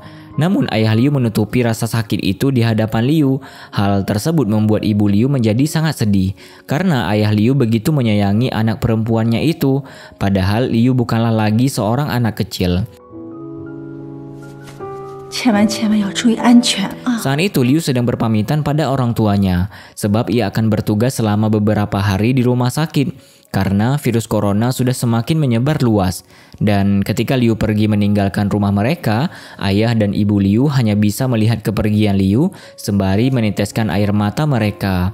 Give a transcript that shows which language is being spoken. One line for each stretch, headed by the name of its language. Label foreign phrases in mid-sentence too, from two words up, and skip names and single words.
Indonesian: Namun ayah Liu menutupi rasa sakit itu di hadapan Liu. Hal tersebut membuat ibu Liu menjadi sangat sedih karena ayah Liu begitu menyayangi anak perempuannya itu. Padahal Liu bukanlah lagi seorang anak kecil.
Chinese: 千万要注意安全啊。
Indonesian: Saat itu Liu sedang berpamitan pada orang tuanya sebab ia akan bertugas selama beberapa hari di rumah sakit karena virus corona sudah semakin menyebar luas. Dan ketika Liu pergi meninggalkan rumah mereka, ayah dan ibu Liu hanya bisa melihat kepergian Liu sembari meneteskan air mata mereka.